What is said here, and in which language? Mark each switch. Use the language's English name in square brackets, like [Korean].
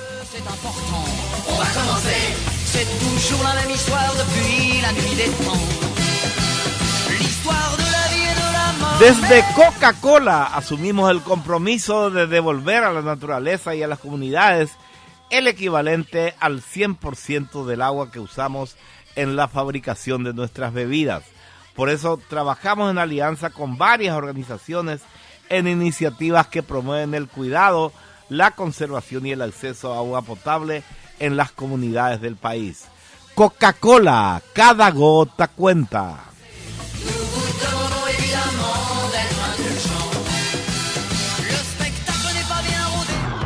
[French] C'est important, on va commencer. C'est toujours la même histoire depuis la nuit des temps. L'histoire de la vie et de la mort. [Spanish] Desde Coca-Cola asumimos el compromiso de devolver a la naturaleza y a las comunidades el equivalente al 100% del agua que usamos en la fabricación de nuestras bebidas. Por eso trabajamos en alianza con varias organizaciones en iniciativas que promueven el cuidado, la conservación y el acceso a agua potable en las comunidades del país. Coca-Cola, cada gota cuenta. [French] Nous vous demandons évidemment d'être indulgents. Le spectacle n'est pas bien rodé.